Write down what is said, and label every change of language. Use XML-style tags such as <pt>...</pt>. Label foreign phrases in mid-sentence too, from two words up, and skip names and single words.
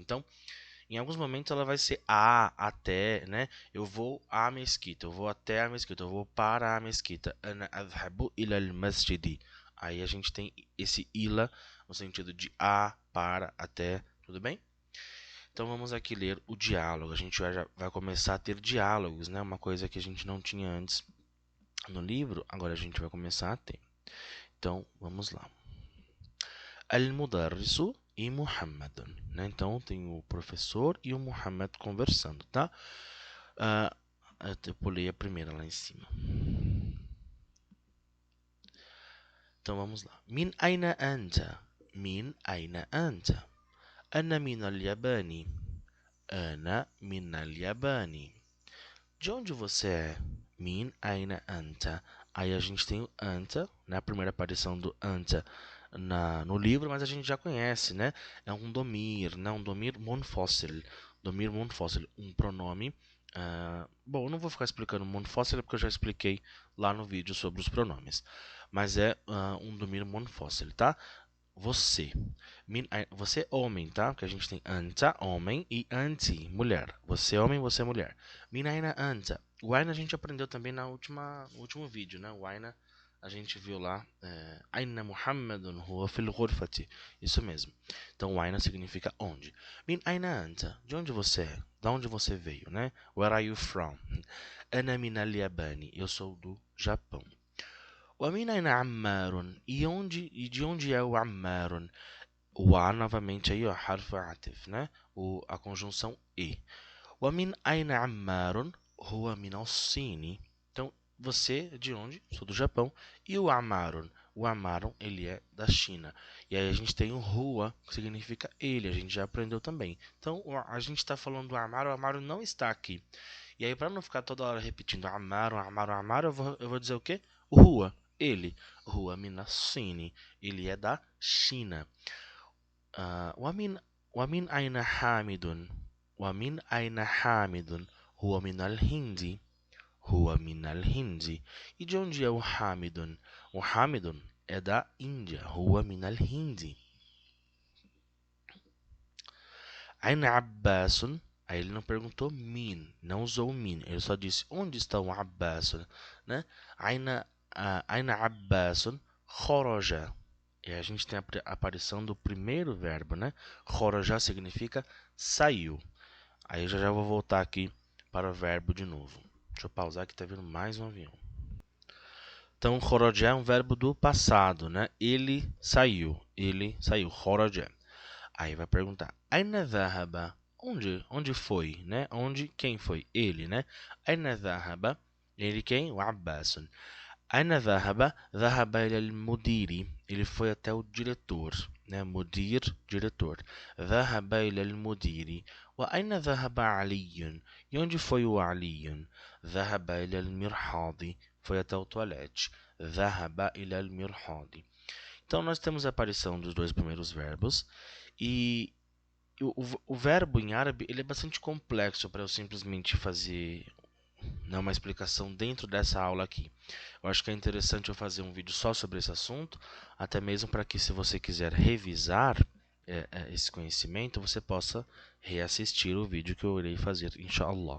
<pt>Então, em alguns momentos ela vai ser até, né? Eu vou à mesquita, eu vou até a mesquita, eu vou para a mesquita.</pt> <ar>أنا أذهب إلى المسجد.</ar> <pt>Aí a gente tem esse ila no sentido de a, para, até, tudo bem? Então vamos aqui ler o diálogo. A gente já vai começar a ter diálogos, né? Uma coisa que a gente não tinha antes no livro, agora a gente vai começar a ter. Então vamos lá. Al-Mudarrisu e Muhammadun, né? Então tem o professor e o Muhammad conversando, tá? Eu pulei a primeira lá em cima. Então vamos lá.</pt> <ar>من أين أنت؟ من أين أنت? أنا من اليابان. أنا من اليابان.</ar> <pt>De onde você é?</pt> <ar>من أين أنت?</ar> <pt>Aí a gente tem o anta, né? A primeira aparição do anta no livro, mas a gente já conhece, né? É um domir, né?</pt> <ar>Um ضمير منفصل. ضمير منفصل,</ar> <pt>um pronome. Bom, eu não vou ficar explicando munfasil porque eu já expliquei lá no vídeo sobre os pronomes. Mas é um</pt> <ar>ضمير منفصل,</ar> <pt>tá? Você. Você é homem, tá? Porque a gente tem anta, homem, e anti, mulher. Você é homem, você é mulher.</pt> <ar>من أين أنت.</ar> <pt>O aina a gente aprendeu também no último vídeo, né? O aina a gente viu lá.</pt> <ar>أين محمد هو في الغرفة.</ar> <pt>Isso mesmo. Então, o aina significa onde.</pt> <ar>من أين أنت.</ar> <pt>De onde você é? Da onde você veio, né?</pt> <en>Where are you from?</en> <ar>أنا من اليابان.</ar> <pt>Eu sou do Japão.</pt> <ar>ومن أين عمار</ar> <pt>e de onde é o Ammar? O A novamente aí, ó,</pt> <ar>حرف عطف,</ar> <pt>né? A conjunção e.</pt> <ar>ومن أين عمار هو من الصين.</ar> <pt>Então, você é de onde? Sou do Japão. E o Ammarun? O Ammarun, ele é da China. E aí a gente tem o Hua, que significa ele. A gente já aprendeu também. Então, a gente está falando do Ammarun, o Ammarun não está aqui. E aí, para não ficar toda hora repetindo Ammarun, Ammarun, Ammarun, eu vou dizer o quê? O Hua, ele.</pt> <ar>هو من الصين,</ar> <pt>ele é da China.</pt> <ar>ومن أين حامد ومن أين حامد هو من الهند هو من الهند</ar> <pt>E de onde é o Hamidun? O Hamidun é da Índia.</pt> <ar>هو من الهند. أين عباس</ar> <pt>Aí ele não perguntou min, não usou min. Ele só disse, onde está o Abbas? Né?</pt> <ar>أين عباس خرج.</ar> <pt>E a gente tem a aparição do primeiro verbo, né? Kharaja significa saiu. Aí eu já vou voltar aqui para o verbo de novo. Deixa eu pausar que tá vindo mais um avião. Então, kharaja é um verbo do passado, né? Ele saiu. Kharaja. Aí vai perguntar,</pt> <ar>أين ذهب?</ar> <pt>Onde foi, né? Quem foi? Ele, né?</pt> <ar>أين ذهب?</ar> <pt>Ele quem? O Abbas.</pt> <ar>أين ذهب؟ ذهب إلى المدير.</ar> <pt>Ele foi até o diretor, né? Mudir, diretor.</pt> <ar>ذهب إلى المدير. وأين ذهب علي?</ar> <pt>E onde foi o Aliyun?</pt> <ar>ذهب إلى المرحاض.</ar> <pt>Foi até o toalete.</pt> <ar>ذهب إلى المرحاض.</ar> <pt>Então, nós temos a aparição dos dois primeiros verbos e o verbo em árabe ele é bastante complexo para eu simplesmente fazer, né, uma explicação dentro dessa aula aqui. Eu acho que é interessante eu fazer um vídeo só sobre esse assunto, até mesmo para que, se você quiser revisar esse conhecimento, você possa reassistir o vídeo que eu irei fazer, inshallah.</pt>